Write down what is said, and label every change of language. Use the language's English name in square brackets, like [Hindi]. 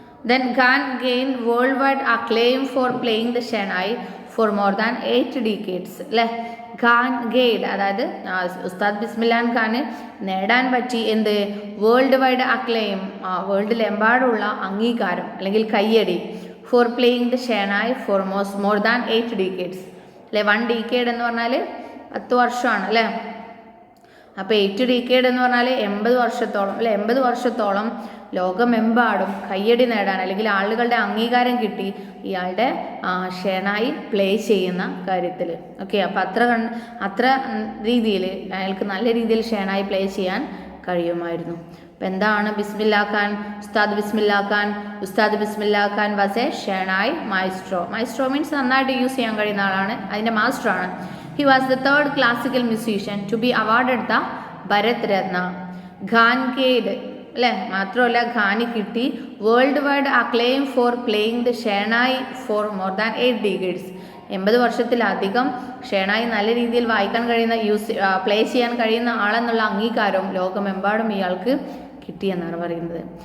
[English] Then Khan gained worldwide acclaim for playing the Shehnai for more than 8 decades. [Malayalam] അല്ലേ. Khan guide അതായത് ഉസ്താദ് ബിസ്മില്ല ഖാന് നേടാൻ പറ്റി എന്ത്? വേൾഡ് വൈഡ് അക്ലെയിം, വേൾഡിലെമ്പാടുള്ള അംഗീകാരം അല്ലെങ്കിൽ കയ്യടി. [English] For playing the shehnai for more than 8 decades അല്ലേ. [Malayalam] 1 decade എന്ന് പറഞ്ഞാൽ 10 വർഷമാണ് അല്ലേ. അപ്പോൾ 8 decade എന്ന് പറഞ്ഞാൽ 80 വർഷത്തോളം അല്ലെ. 80 വർഷത്തോളം ലോകമെമ്പാടും കയ്യടി നേടാൻ അല്ലെങ്കിൽ ആളുകളുടെ അംഗീകാരം കിട്ടി ഇയാളുടെ ഷെഹനായി പ്ലേ ചെയ്യുന്ന കാര്യത്തിൽ. ഓക്കെ, അപ്പോൾ അത്ര രീതിയിൽ അയാൾക്ക് നല്ല രീതിയിൽ ഷെഹനായി പ്ലേ ചെയ്യാൻ കഴിയുമായിരുന്നു. അപ്പോൾ എന്താണ് ബിസ്മില്ല ഖാൻ? ഉസ്താദ് ബിസ്മില്ല ഖാൻ. ഉസ്താദ് ബിസ്മില്ല Khan [English] Was a shehnai maestro. [Malayalam] Maestro means നന്നായിട്ട് യൂസ് ചെയ്യാൻ കഴിയുന്ന ആളാണ്, അതിൻ്റെ മാസ്റ്ററാണ്. [English] He was the third classical musician to be awarded the Bharat Ratna. [Malayalam] Khan guide അല്ലേ. മാത്രമല്ല ഖാന് കിട്ടി [English] World wide acclaim for playing the shehnai for more than 8 decades. [Malayalam] 80 വർഷത്തിലധികം ഷെഹനായി നല്ല രീതിയിൽ വായിക്കാൻ കഴിയുന്ന പ്ലേ ചെയ്യാൻ കഴിയുന്ന ആളെന്നുള്ള അംഗീകാരവും ലോകമെമ്പാടും ഇയാൾക്ക് കിട്ടിയെന്നാണ് പറയുന്നത്.